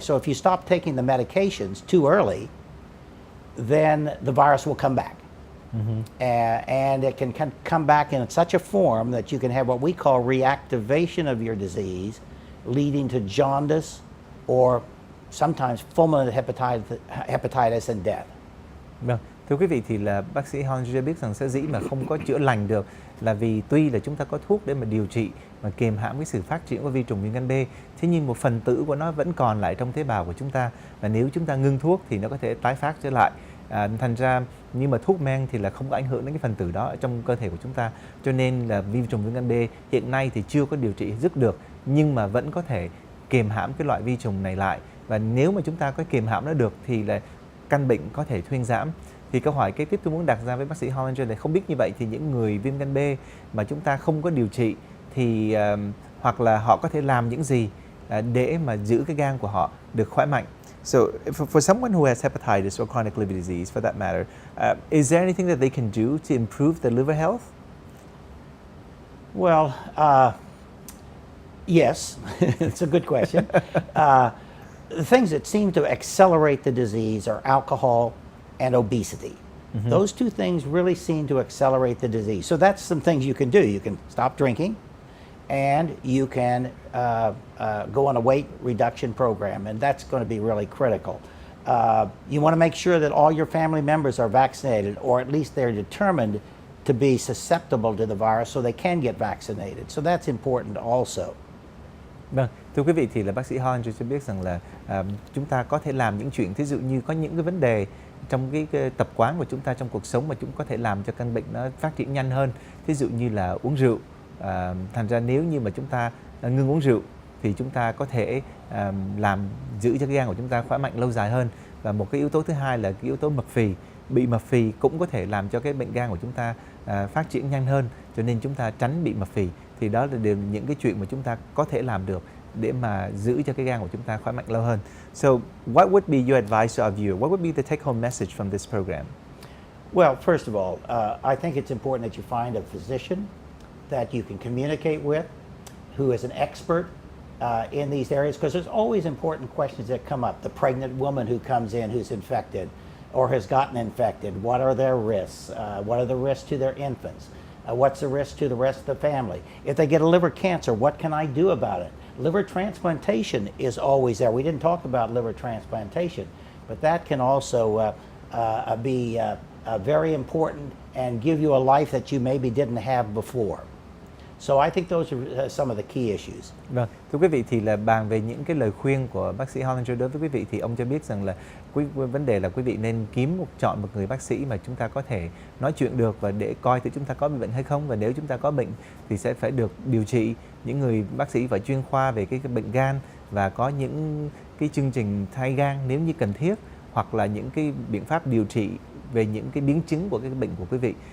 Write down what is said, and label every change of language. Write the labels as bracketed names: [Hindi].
[English] So if you stop taking the medications too early, then the virus will come back. And it can come back in such a form that you can have what we call reactivation of your disease, leading to jaundice or sometimes fulminant hepatitis and death. [Vietnamese] Vâng, thưa quý vị thì là bác sĩ Hon cho biết rằng sở dĩ mà không có chữa lành được là vì tuy là chúng ta có thuốc để mà điều trị mà kiềm hãm cái sự phát triển của vi trùng viêm gan B, thế nhưng một phần tử của nó vẫn còn lại trong tế bào của chúng ta, và nếu chúng ta ngưng thuốc thì nó có thể tái phát trở lại. Thành ra nhưng mà thuốc men thì là không có ảnh hưởng đến cái phần tử đó ở trong cơ thể của chúng ta, cho nên là vi trùng viêm gan B hiện nay thì chưa có điều trị dứt được, nhưng mà vẫn có thể kiềm hãm cái loại vi trùng này lại, và nếu mà chúng ta có kiềm hãm nó được thì là căn bệnh có thể thuyên giảm. Thì câu hỏi kế tiếp tôi muốn đặt ra với bác sĩ Hollinger là không biết như vậy thì những người viêm gan B mà chúng ta không có điều trị thì hoặc là họ có thể làm những gì để mà giữ cái gan của họ được khỏe mạnh. [English] So for someone who has hepatitis or chronic liver disease for that matter, is there anything that they can do to improve their liver health? Well, yes, it's a good question. The things that seem to accelerate the disease are alcohol and obesity. Those two things really seem to accelerate the disease. So that's some things you can do. You can stop drinking, and you can go on a weight reduction program, and that's going to be really critical. You want to make sure that all your family members are vaccinated, or at least they're determined to be susceptible to the virus so they can get vaccinated. So that's important also. [Vietnamese] Vâng, thưa quý vị thì là bác sĩ Hollinger cho biết rằng là chúng ta có thể làm những chuyện, thí dụ như có những cái vấn đề trong cái tập quán của chúng ta trong cuộc sống mà chúng có thể làm cho căn bệnh nó phát triển nhanh hơn, thí dụ như là uống rượu. Thành ra nếu như mà chúng ta ngưng uống rượu thì chúng ta có thể giữ cho cái gan của chúng ta khỏe mạnh lâu dài hơn. Và một cái yếu tố thứ hai là cái yếu tố mập phì. Bị mập phì cũng có thể làm cho cái bệnh gan của chúng ta phát triển nhanh hơn, cho nên chúng ta tránh bị mập phì. Thì đó là đều những cái chuyện mà chúng ta có thể làm được để mà giữ cho cái gan của chúng ta khỏe mạnh lâu hơn. [English] So, what would be your advice to our viewer? What would be the take-home message from this program? Well, first of all, I think it's important that you find a physician that you can communicate with, who is an expert in these areas, because there's always important questions that come up. The pregnant woman who comes in who's infected or has gotten infected, what are their risks? What are the risks to their infants? What's the risk to the rest of the family? If they get a liver cancer, what can I do about it? Liver transplantation is always there. We didn't talk about liver transplantation, but that can also be very important and give you a life that you maybe didn't have before. So I think those are some of the key issues. [Vietnamese] Vâng, thưa quý vị thì là bàn về những cái lời khuyên của bác sĩ Hollinger đối với quý vị thì ông cho biết rằng là vấn đề là quý vị nên chọn một người bác sĩ mà chúng ta có thể nói chuyện được và để coi thử chúng ta có bị bệnh hay không, và nếu chúng ta có bệnh thì sẽ phải được điều trị. Những người bác sĩ phải chuyên khoa về cái bệnh gan và có những cái chương trình thay gan nếu như cần thiết, hoặc là những cái biện pháp điều trị về những cái biến chứng của cái bệnh của quý vị.